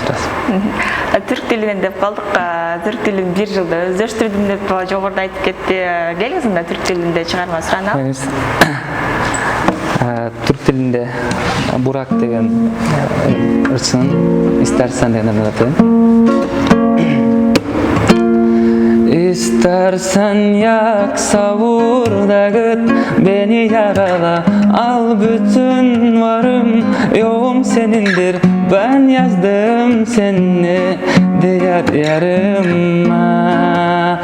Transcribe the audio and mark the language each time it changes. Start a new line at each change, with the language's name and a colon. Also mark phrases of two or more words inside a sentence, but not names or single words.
Kyrgyz: Түрк тилинен деп калдык. Түрк тилин 1 жылда өздөштүрдүм деп жогоруда айтып кетти. Келиңиз мында түрк тилинде чыгарма суранам. Түрк тилинде Бурак деген ырчынын «Истерсен» деген ырды атайын.
Turkish: İstersen yak savur da git beni yarala. Al bütün varım yoğum senindir. Ben yazdım seni diğer yarıma.